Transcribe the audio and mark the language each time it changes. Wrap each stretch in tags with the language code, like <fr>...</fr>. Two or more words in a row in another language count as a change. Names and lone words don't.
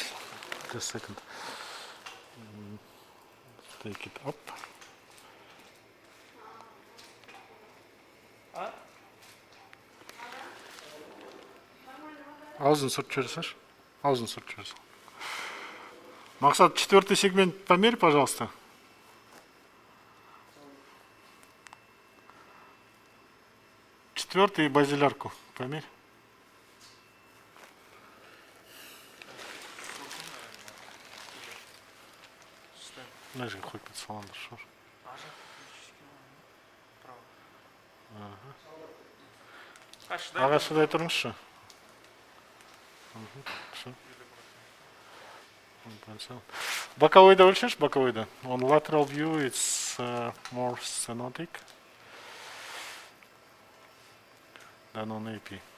<en>Just a second. Take it up.</en> <kk>Аузын сүртіп жіберсеңші. Аузын сүртіп жіберсең. Мақсат,</kk> <ru>4-й сегмент померь, пожалуйста. Четвертый базилярку померь. Нажми хоть под саландр, что ж.</ru> <kk>Ағашыдай тұрыңызшы. Боковойда өлшеш, боковойда.</kk> <en>On lateral view it's more stenotic than on AP.</en>